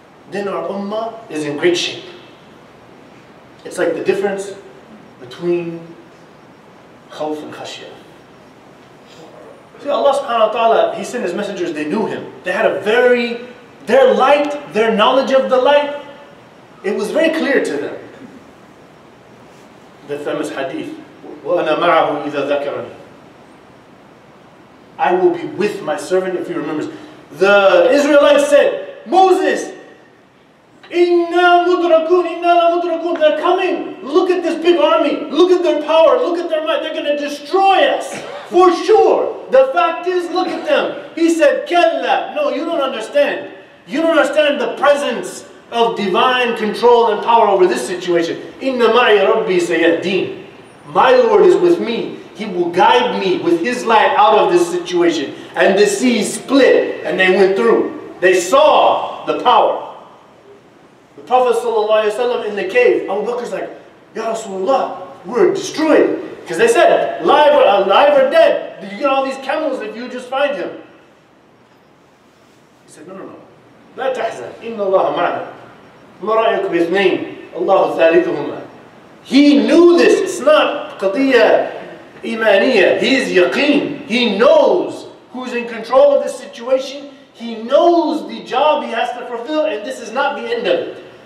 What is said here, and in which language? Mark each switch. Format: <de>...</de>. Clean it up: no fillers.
<en>Then our ummah is in great shape. It's like the difference between khawf and khashiyah. See, Allah subhanahu wa ta'ala, He sent His messengers, they knew Him. They had their light, their knowledge of the light, it was very clear to them. The famous hadith,</en> <ar>وَأَنَا مَعَهُ إِذَا ذَكَرَنِي.</ar> <en>I will be with my servant if he remembers. The Israelites said, Moses,</en> <ar>إِنَّا مُدْرَكُونَ إِنَّا لَمُدْرَكُونَ.</ar> <en>They're coming. Look at this big army. Look at their power. Look at their might. They're going to destroy us. For sure. The fact is, look at them. He said, كَلَّا. No, you don't understand. You don't understand the presence of divine control and power over this situation.</en> <ar>Inna ma'i Rabbi sayahdeen.</ar> <en>My Lord is with me. He will guide me with His light out of this situation. And the sea split and they went through. They saw the power. The Prophet ﷺ in the cave, Abu Bakr's like, Ya Rasulullah, we're destroyed. Because they said, alive or dead. You get all these camels if you just find him. He said, no.</en> <ar>لا تحزن إن الله معنا ما رأيك باثنين الله ثالثهما.</ar> <en>He knew this. It's not</en> <ar>قضية إيمانية.</ar> <en>He is yaqeen. He knows who's in control of this situation. He knows the job he has to fulfill, and this is not the end of it.</en>